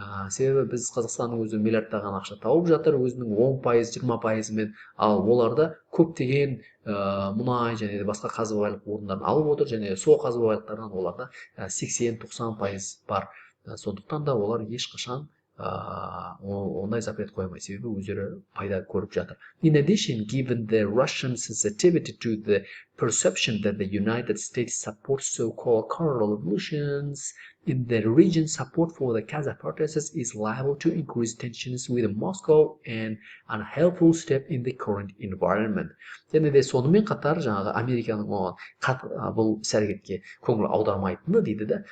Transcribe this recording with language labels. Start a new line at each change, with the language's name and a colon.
Kazakh: Себебі біз Қазақстанның өзі миллиардтаған ақша тауып жатыр, өзінің 10%, 20%-мен, ал оларда көптеген мұнай және де басқа қазба байлық орындарын алып отыр, және сол қазба байлықтардан оларда 80-90% бар. Сондықтан да олар ешқашан ондай запрет қоймайды, себебі өздері пайда көріп жатыр.
English: In addition, given the Russian sensitivity to the perception that the United States supports so-called color revolutions in the region, support for the Kazakh protests is liable to increase tensions with Moscow and unhelpful step in the current environment.
Kazakh: Және де сонымен қатар жаңағы Американың оған бұл іс-әрекетке көңіл аудармайтыны дейді да.